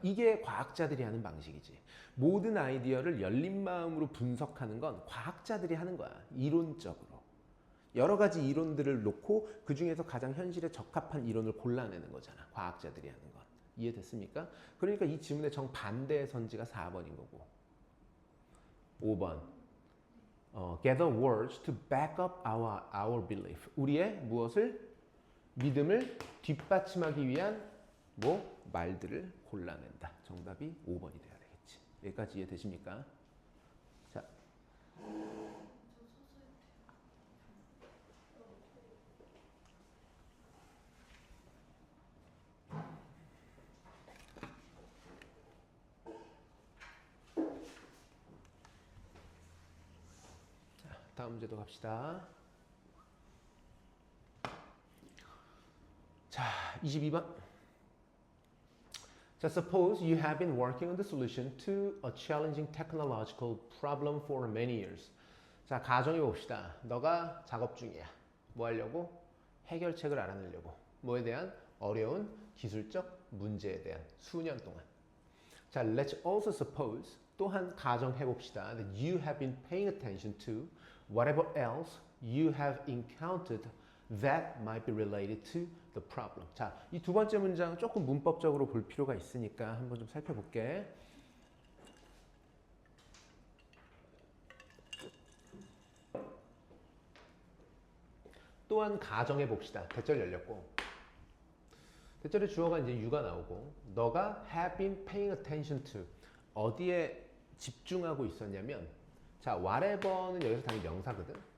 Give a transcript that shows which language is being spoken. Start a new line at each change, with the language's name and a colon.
Korean: 이게 과학자들이 하는 방식이지. 모든 아이디어를 열린 마음으로 분석하는 건 과학자들이 하는 거야. 이론적으로. 여러 가지 이론들을 놓고 그 중에서 가장 현실에 적합한 이론을 골라내는 거잖아. 과학자들이 하는 건. 이해됐습니까? 그러니까 이 지문의 정반대의 선지가 4번인 거고.
English: 5번 gather words to back up our belief.
Korean: 우리의 무엇을? 믿음을 뒷받침하기 위한 말들을 골라낸다. 정답이 5번이 돼야 되겠지. 여기까지 이해되십니까? 자, 다음 문제도 갑시다. 자, 22번.
English: 자, suppose you have been working on the solution to a challenging technological problem for many years.
Korean: 자, 가정해 봅시다. 너가 작업 중이야. 뭐 하려고? 해결책을 알아내려고. 뭐에 대한? 어려운 기술적 문제에 대한 수년 동안. 자,
English: let's also suppose
Korean: 또한 가정해 봅시다.
English: That you have been paying attention to whatever else you have encountered that might be related to the problem.
Korean: 자, 이 두 번째 문장 조금 문법적으로 볼 필요가 있으니까 한번 좀 살펴볼게. 또한 가정해 봅시다. 대절 열렸고 대절의 주어가 이제 you가 나오고 너가
English: have been paying attention to
Korean: 어디에 집중하고 있었냐면 자, whatever는 여기서 당연히 명사거든.